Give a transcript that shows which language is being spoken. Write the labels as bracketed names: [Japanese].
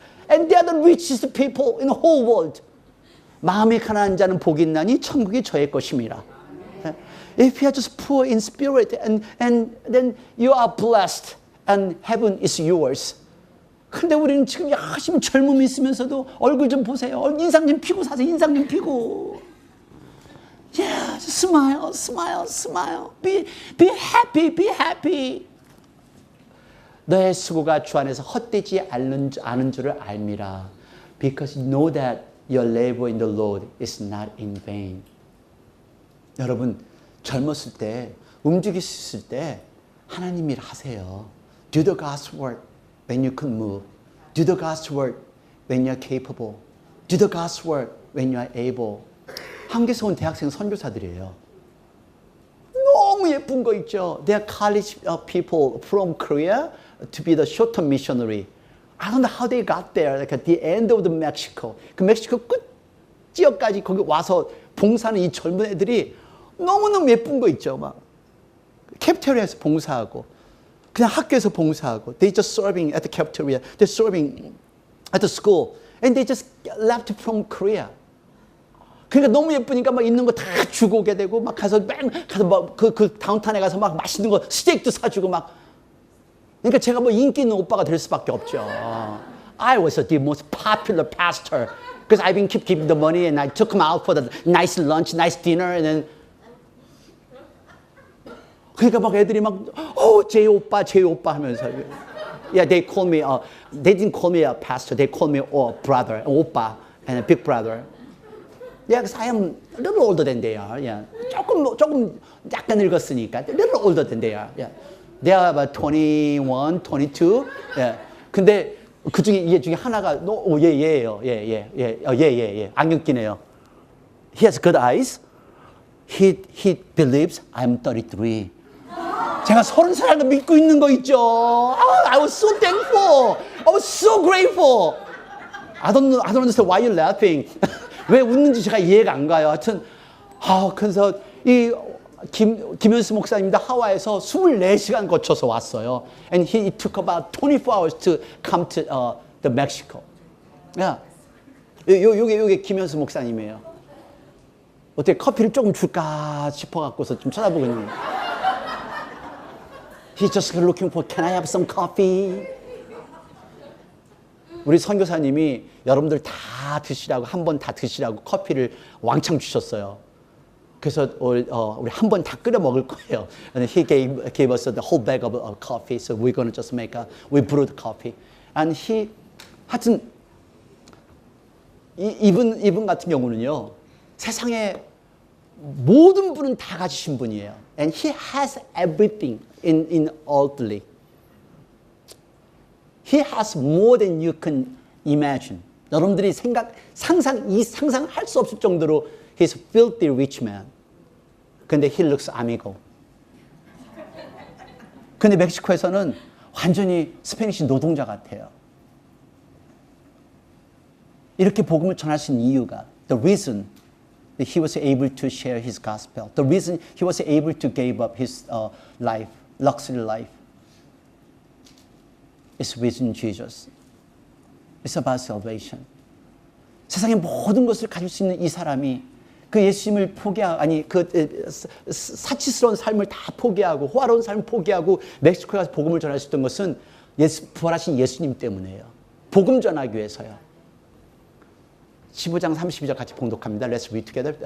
[English] And they are the richest people in the whole world. [Korean] 마음이 가난한 자는 복이 있나니 천국이 저의 것임이라. [English] If you are just poor in spirit and then you are blessed and heaven is yours. [Korean] 근데 우리는 지금 열심히 젊음이 있으면서도 얼굴 좀 보세요. 인상 좀 피고 사세요. 인상 좀 피고. [English] Yeah, just smile, smile, smile. Be happy, be happy. [Korean] 너의 수고가 주 안에서 헛되지 않은 줄을 알미라. [English] Because you know that your labor in the Lord is not in vain. [Korean] 여러분, 젊었을 때, 움직일 수 있을 때 하나님 일 하세요. [English] Do the God's work when you can move. Do the God's work when you're capable. Do the God's work when you are able. [Korean] 한국에서 온 대학생 선교사들이에요. 너무 예쁜 거 있죠. [English] They are college people from Korea to be the short-term missionary. I don't know how they got there. Like at the end of the Mexico. [Korean] 그 멕시코 끝 지역까지 거기 와서 봉사하는 이 젊은 애들이 너무너무 예쁜 거 있죠. 막 캐피테리아에서 봉사하고 그냥 학교에서 봉사하고 [English] They just serving at the cafeteria. They're serving at the school. And they just left from Korea. [Korean] 그러니까 너무 예쁘니까 막 있는 거 다 주고 오게 되고 막 가서 막 그 다운타운에 가서 막 맛있는 거 스테이크도 사주고 막 그러니까 제가 뭐 인기 있는 오빠가 될 수밖에 없죠. [English] I was the most popular pastor because I've been keeping the money and I took him out for the nice lunch, nice dinner and then [Korean] 그러니까 막 애들이 막 제이 오빠 하면서 [English] Yeah, they call me they didn't call me a pastor. They call me brother, 오빠 and a big brother. Yeah, because I am a little older than they are. Yeah, [Korean] 조금 약간 늙었으니까 [English] a little older than they are. Yeah, they are about 21, 22. [Korean] Yeah, 근데 그 중에 얘 중에 하나가 얘예요. 예. 안경 끼네요. [English] He has good eyes. He believes I'm 33. [Korean] 제가 30살도 믿고 있는 거 있죠. [English] I was so thankful. I was so grateful. I don't understand why you're laughing. [Korean] 왜 웃는지 제가 이해가 안 가요. 하여튼, 그래서 이 김현수 목사님도 하와이에서 24시간 거쳐서 왔어요. [English] And he took about 24 hours to come to the Mexico. [Korean] 야, 요게 김현수 목사님이에요. 어떻게 커피를 조금 줄까 싶어갖고서 좀 쳐다보거든요. [English] He's just looking for, can I have some coffee? [Korean] 우리 선교사님이 여러분들 다 드시라고 한 번 다 드시라고 커피를 왕창 주셨어요. 그래서 우리 한 번 다 끓여 먹을 거예요. [English] And he gave us the whole bag of coffee. So we're going to just we brewed coffee. And [Korean] 하여튼 이분 같은 경우는요. 세상에 모든 분은 다 가지신 분이에요. [English] And He has everything in earthly. He has more than you can imagine. [Korean] 여러분들이 상상할 수 없을 정도로 [English] He's a filthy rich man. [Korean] 근데 [English] He looks amigo. [Korean] 근데 멕시코에서는 완전히 스페니시 노동자 같아요. 이렇게 복음을 전할 수 있는 이유가 [English] the reason that he was able to share his gospel, the reason he was able to give up his life, luxury life, is within Jesus. It's about salvation. [Korean] 세상의 모든 것을 가질 수 있는 이 사람이 그 예수님을 그 사치스러운 삶을 다 포기하고 호화로운 삶을 포기하고 멕시코에 가서 복음을 전할 수 있던 것은 부활하신 예수님 때문이에요. 복음 전하기 위해서요. 15장 32절 같이 봉독합니다. [English] Let's read together.